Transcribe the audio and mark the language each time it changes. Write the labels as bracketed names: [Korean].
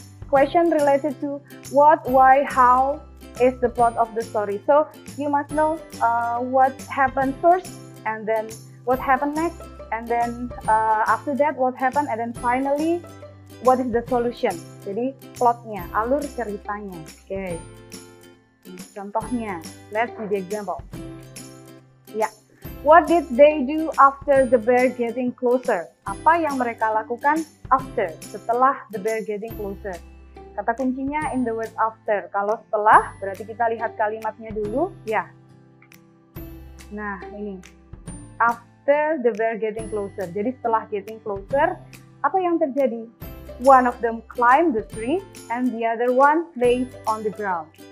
[English] Question related to what, why, how is the plot of the story. So you must know what happened first, and then what happened next, and then after that what happened, and then finally what is the solution. [Indonesian] Jadi plotnya, alur ceritanya. [English] Okay. Contohnya, let's see the example. Ya, what did they do after the bear getting closer? [Indonesian] Apa yang mereka lakukan after, setelah [English] the bear getting closer? [Indonesian] Kata kuncinya [English] in the word after. [Indonesian] Kalau setelah, berarti kita lihat kalimatnya dulu, ya. Nah, ini. [English] After the bear getting closer. [Indonesian] Jadi setelah [English] getting closer, [Indonesian] apa yang terjadi? [English] One of them climbed the tree and the other one laid on the ground.